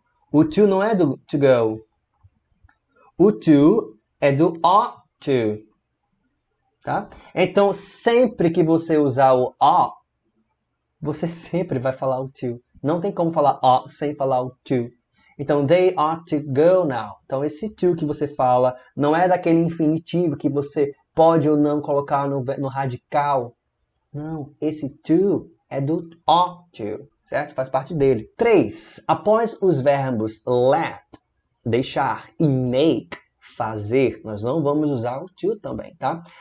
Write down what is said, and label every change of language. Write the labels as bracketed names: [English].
[Portuguese] O to não é do to go. O to é do ought to. Tá? Então, sempre que você usar o ought, você sempre vai falar o to. Não tem como falar ought sem falar o to. [English] Então, they ought to go now. [Portuguese] Então, esse to que você fala não é daquele infinitivo que você pode ou não colocar no radical. Não, esse to é do ought to, certo? Faz parte dele. 3. Após os verbos let, deixar, e make, fazer, nós não vamos usar o to também, tá?